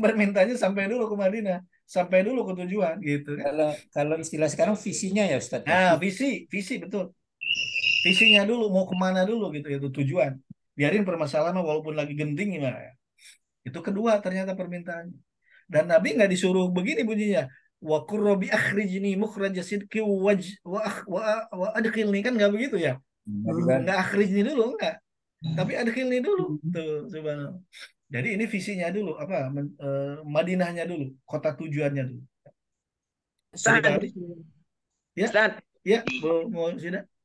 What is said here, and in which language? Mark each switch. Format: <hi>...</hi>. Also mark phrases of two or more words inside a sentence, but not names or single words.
<id>ting bermintanya sampai dulu ke Madinah, sampai dulu ke tujuan gitu kan. Kalau istilah sekarang visinya ya Ustaz ya. Nah, visi betul. Visinya dulu mau kemana dulu gitu itu tujuan. Biarin permasalahan mah walaupun lagi genting gimana ya. Itu kedua ternyata permintaannya. Dan Nabi nggak disuruh begini bunyinya.</id> <ar>وقل رب أخرجني مخرج صدق وأدخلني,</ar> <id>kan nggak begitu ya. Nabi kan Nggak akhrijni dulu enggak. Tapi adkhilni dulu. Tuh, subhanallah. Jadi ini visinya dulu apa Madinahnya dulu, kota tujuannya dulu. Bisa Ustaz, dipahami? Ya, Ustaz, ya, mau sudah.</id>